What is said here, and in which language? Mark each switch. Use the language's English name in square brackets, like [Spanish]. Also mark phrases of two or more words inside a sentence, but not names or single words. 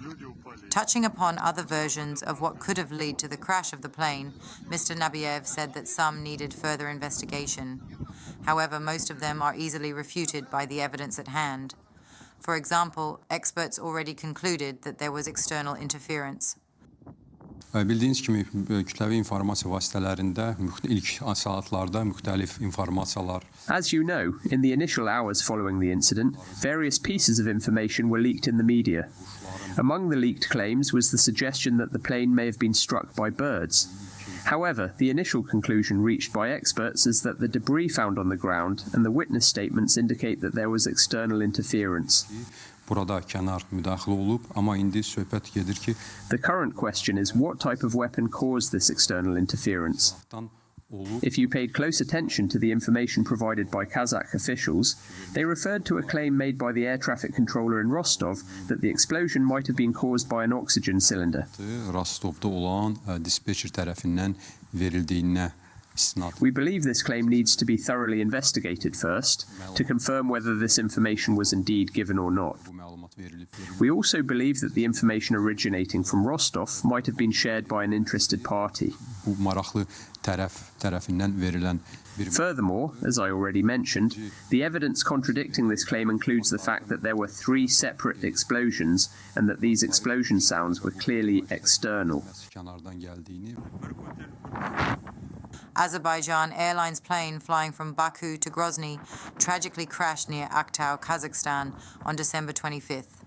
[English] Touching upon other versions of what could have led to the crash of the plane, Mr. Nabiev said that some needed further investigation. However, most of them are easily refuted by the evidence at hand. For example, experts already concluded that there was external interference. [Azerbaijani] Bildiyiniz kimi kütləvi informasiya vasitələrində ilk saatlarda müxtəlif informasiyalar. [English] As you know, in the initial hours following the incident, various pieces of information were leaked in the media. Among the leaked claims was the suggestion that the plane may have been struck by birds. However, the initial conclusion reached by experts is that the debris found on the ground and the witness statements indicate that there was external interference. [Azerbaijani] Burada kənar müdaxilə olub, amma indi söhbət gedir ki, [English] the current question is what type of weapon caused this external interference. If you paid close attention to the information provided by Kazakh officials, they referred to a claim made by the air traffic controller in Rostov that the explosion might have been caused by an oxygen cylinder. [Azerbaijani] Rostovda olan dispatcher tərəfindən verildiyinə istinad. [English] We believe this claim needs to be thoroughly investigated first to confirm whether this information was indeed given or not. We also believe that the information originating from Rostov might have been shared by an interested party. [Azerbaijani] Bu maraqlı tərəfindən verilən [English] Furthermore, as I already mentioned, the evidence contradicting this claim includes the fact that there were 3 separate explosions and that these explosion sounds were clearly external. Azerbaijan Airlines plane flying from Baku to Grozny tragically crashed near Aktau, Kazakhstan on December 25th.